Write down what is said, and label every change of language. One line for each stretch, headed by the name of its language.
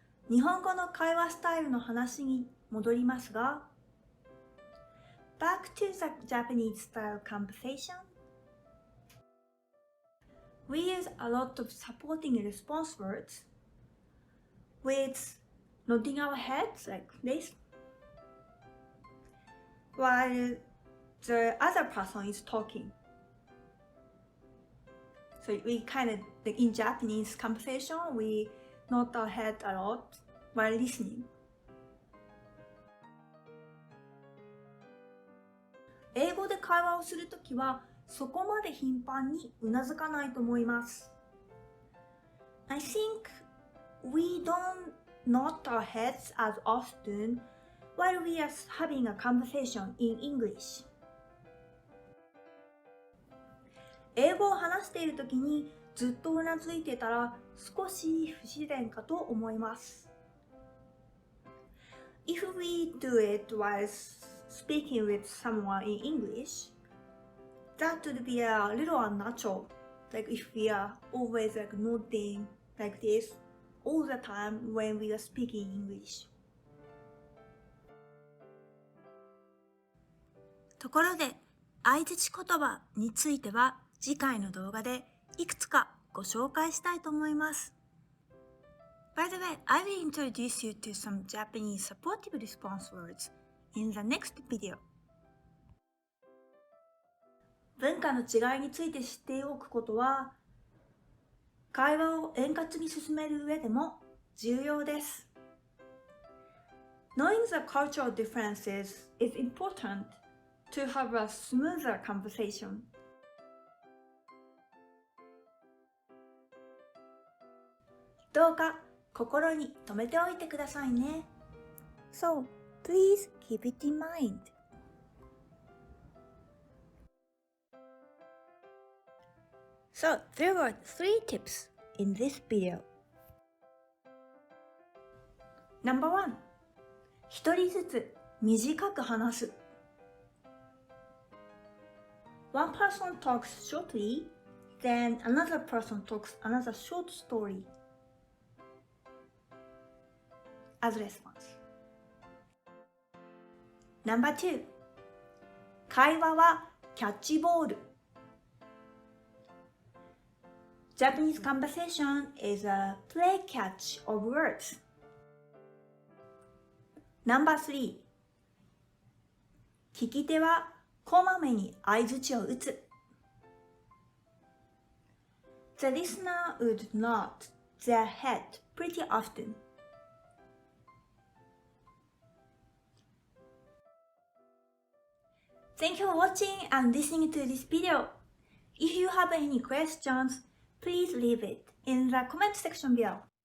Japanese: 日本語の会話スタイルの話に戻りますが、
English: Back to the Japanese style conversation. We use a lot of supporting response words with nodding our heads like this, while the other person is talking. So we kind of, like in Japanese conversation, we nod our head a lot while listening.
Japanese: 英語で会話をするときはそこまで頻繁にうなずかないと思います。
English: I think we don't nod our heads as often while we are having a conversation in English.
Japanese: 英語を話しているときにずっとうなずいてたら少し不自然かと思います。
English: If we do it while speaking with someone in English, that would be a little unnatural. Like if we are always like nodding like this all the time when we are speaking English.
Japanese: ところで、相槌言葉については次回の動画でいくつかご紹介したいと思います。
English: By the way, I will introduce you to some Japanese supportive response words in the next video.
Japanese: 文化の違いについて知っておくことは、会話を円滑に進める上でも重要です。
English: Knowing the cultural differences is important to have a smoother conversation.
Japanese: どうか心に留めておいてくださいね。
English: So, please keep it in mind. So, there were 3 tips in this video. Number 1.
Japanese: 一人ずつ短く話す。
English: One person talks shortly, then another person talks another short story as response. Number 2.
Japanese: 会話はキャッチボール。
English: Japanese conversation is a play catch of words. Number 3.
Japanese: 聞き手はこまめに相槌を打つ。
English: The listener would nod their head pretty often. Thank you for watching and listening to this video. If you have any questions, please leave it in the comment section below.